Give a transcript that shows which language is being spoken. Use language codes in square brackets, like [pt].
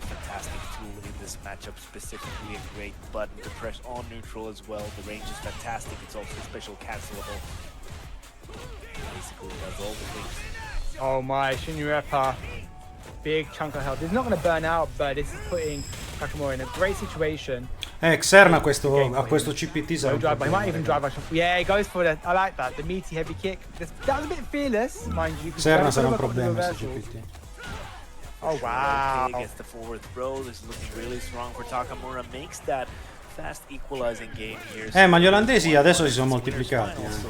[en] Fantastic tool in this matchup, specifically a great button to press on neutral as well. The range is fantastic. It's also special cancelable. Basically does all the things. Oh my, Shinyu-Repa. Big chunk of health. He's not going to burn out, but this is putting Takamura in a great situation. [it] Xerna a questo CPT sarà un [en] he might even drive rush. Yeah, he goes for I like that. The meaty heavy kick. That was a bit fearless, mind you. [it] Xerna sarà un problema questo CPT. [en] Oh wow. Gets the forward throw. This is looking really strong for Takamura. Makes that fast equalizing game here. [it] Ma gli olandesi adesso si sono moltiplicati.